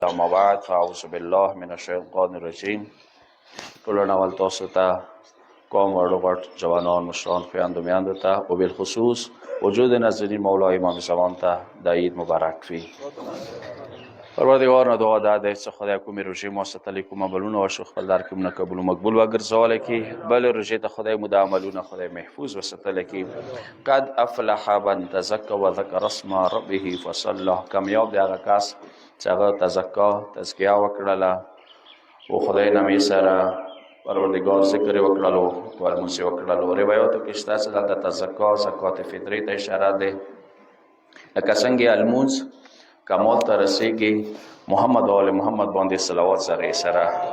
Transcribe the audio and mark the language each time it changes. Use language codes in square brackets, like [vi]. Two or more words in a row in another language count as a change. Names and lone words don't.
[ar] اما بعد فاعوذ بالله من الشیطان الرجیم. [ps] ټولو اول تاسو ته قوم وړو غټ جوانان مشران خویندو میندو ته و بالخصوص وجود نازنین مولا امام زمان ته د عید مبارک وي. پروردگار نه دعا ده چې خدای کومې روژې مو ستلې کوم عملونه وشو خپل در کې مونږ قبول و مقبول وګرځولی کړي. بلې روژې ته خدای مو د عملونه خدای محفوظ وساتلی کړي. [ar] قد افلح من تزکى وذکر اسم ربه فصلى. [ps] کامیاب دی هغه کس چې هغه تزکیه وکړله او خدای نامې سره پروردگار ذکر یې وکړلو او لمونځ یې وکړلو. روایاتو کې شته چې دلته تزکا زکات فطرې ته اشاره دی، لکه څنګه لمونځ کمال ته رسیږي محمد او آل محمد باندې صلوات زره سره.